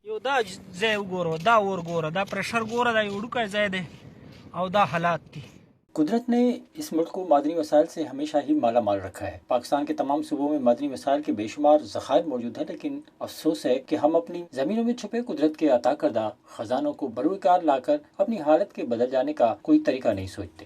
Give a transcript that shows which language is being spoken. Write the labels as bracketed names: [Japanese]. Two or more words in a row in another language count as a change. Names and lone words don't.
[Pashto] دا ځای وګوره، دا اور ګوره، دا پریشر ګوره، دا یو وړوکی ځای دی او دا حالات دي. [Urdu] قدرت نے اس ملک کو معدنی وسائل سے ہمیشہ ہی مالا مال رکھا ہے. پاکستان کے تمام صوبوں میں معدنی وسائل کے بے شمار ذخائر موجود ہیں، لیکن افسوس ہے کہ ہم اپنی زمینوں میں چھپے قدرت کے عطا کردہ خزانوں کو بروئے کار لا کر اپنی حالت کے بدل جانے کا کوئی طریقہ نہیں سوچتے.